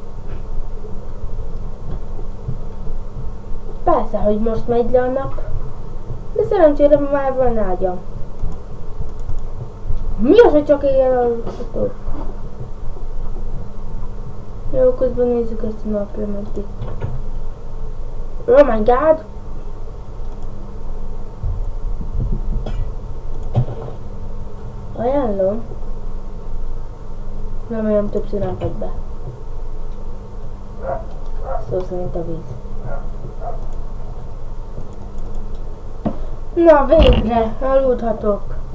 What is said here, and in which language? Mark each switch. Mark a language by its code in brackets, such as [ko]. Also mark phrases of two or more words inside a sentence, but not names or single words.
[hu] Persze, hogy most megy le a nap, de szerencsére már van ágyam. Mi az, hogy csak éjjel aludhatok? Jó, közben nézzük ezt a naplementit. [en] Oh my god! [hu] Ajánlom. Nem olyan többször nem fagy be. Szó szerint a víz. Na végre, aludhatok.